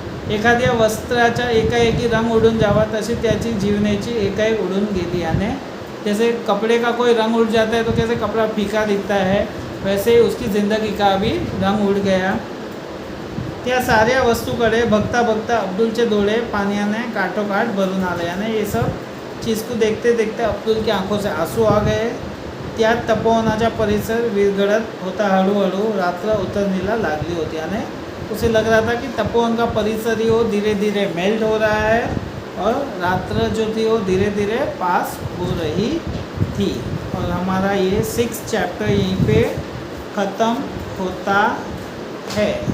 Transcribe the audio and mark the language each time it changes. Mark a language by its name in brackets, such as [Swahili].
[Marathi] एखाद्या वस्त्राचा एकाएकी रंग उडून जावा तशी त्याची जीवनाची एकाएक उडून गेली. [Hindi] यानी जैसे कपड़े का कोई रंग उड़ जाता है तो कैसे कपड़ा फीका दिखता है, वैसे ही उसकी ज़िंदगी का भी रंग उड़ गया. [Marathi] त्या साऱ्या वस्तूकडे बघता बघता अब्दुलचे डोळे पाण्याने काठोकाठ भरून आले. [Hindi] यानी ये सब चीज़ को देखते देखते अब्दुल की आंखों से आंसू आ गए. [Marathi] त्यात तपोवनाचा परिसर विरघळत होता. हळूहळू रात्र उतरनेला लागली होती, [Hindi] यानी उसे लग रहा था कि तपोवन का परिसर ही वो धीरे धीरे मेल्ट हो रहा है, और रात्र जो थी वो धीरे धीरे पास हो रही थी. और हमारा ये 6th चैप्टर यहीं पे ख़त्म होता है.